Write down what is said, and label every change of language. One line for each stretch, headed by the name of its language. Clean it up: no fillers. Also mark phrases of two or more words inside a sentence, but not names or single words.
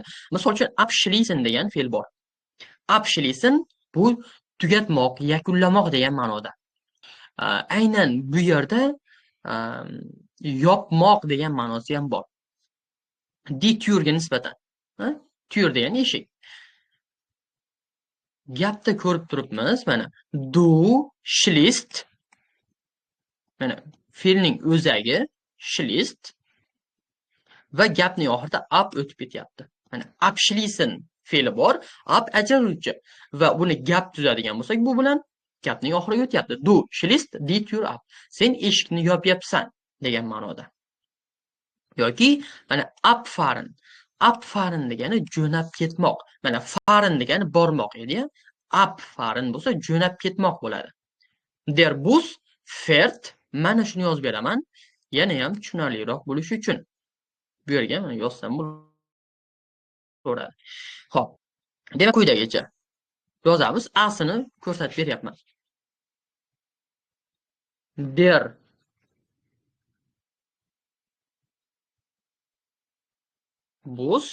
Uzbek: Misol uchun abschließen degan fe'l bor. Abschließen bu tugatmoq, yakunlamoq degan ma'noda. Aynan bu yerda yopmoq degan ma'nosi ham bor.
German: Die Türga
Uzbek: nisbatan. Ha? Tür degani eshik. Gapda ko'rib turibmiz, mana
German: du schließt,
Uzbek: mana fe'lning o'zagi schließt va gapning oxirida ab o'tib ketyapti. Mana abschließen fe'li bor, ab ajraluvchi va buni gap tuzadigan bo'lsak, bu bilan gapning oxiriga o'tyapti.
German: Du schließt die Tür ab.
Uzbek: Sen eshikni yopyapsan degan ma'noda. Yoki mana abfahren. Abfahren degani jo'nab ketmoq. Mana fahren degani bormoq edi-ya. Abfahren bo'lsa jo'nab ketmoq bo'ladi.
German: Der Bus fährt,
Uzbek: mana shuni yozib beraman. Yana ham tushunarliroq bo'lishi uchun. Bu yerga mana yozsam bo'laveradi. Xo'p, demak quyidagicha yozamiz. Asini ko'rsatib beryapman.
German: Der Bus.